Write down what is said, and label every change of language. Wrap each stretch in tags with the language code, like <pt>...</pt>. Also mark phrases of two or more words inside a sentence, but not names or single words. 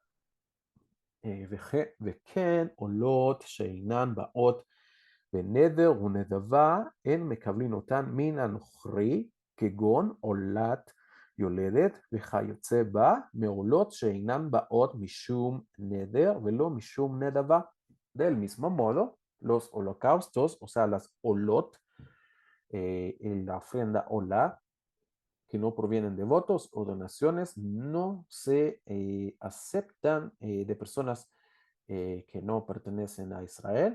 <he>וכן עולות שאינן באות בנדר ונדבה, אין מקבלין אותן מן הנוכרי, כגון עולת יולדת וכיוצא בה, מעולות שאינן באות משום נדר ולא משום נדבה.</he> <es>Del mismo modo, los holocaustos, o sea, las olot, en la ofrenda olá, que no provienen de votos o donaciones, no se aceptan de personas que no pertenecen a Israel.</es>